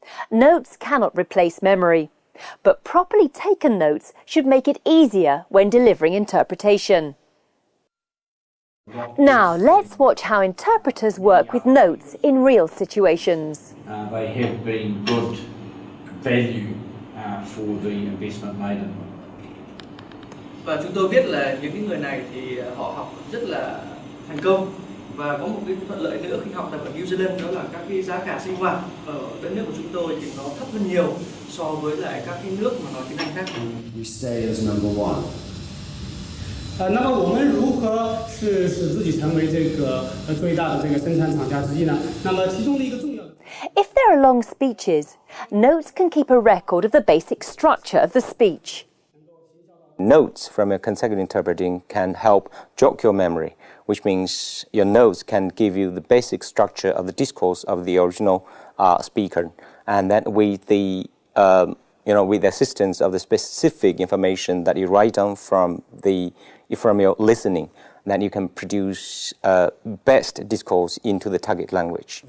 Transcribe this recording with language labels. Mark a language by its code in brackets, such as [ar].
[en] Notes cannot replace memory, but properly taken notes should make it easier when delivering interpretation. Now, let's watch how interpreters work with notes in real situations. They have been good value for the investment made in them. [vi] Và chúng tôi biết là những cái người này thì họ học rất là thành công, và có một cái thuận lợi nữa khi học tập ở New Zealand, đó là các cái giá cả sinh hoạt ở đất nước của chúng tôi thì nó thấp hơn nhiều so với lại các cái nước mà nói tiếng Anh khác. [en] We stay as number one. [zh] 那么我们如何使自己成为这个最大的这个生产厂家之一呢？那么其中的一个重要的。 [en] If there are long speeches, notes can keep a record of the basic structure of the speech. Notes from your consecutive interpreting can help jog your memory, which means your notes can give you the basic structure of the discourse of the original speaker, and then with the with the assistance of the specific information that you write down from your listening, then you can produce best discourse into the target language.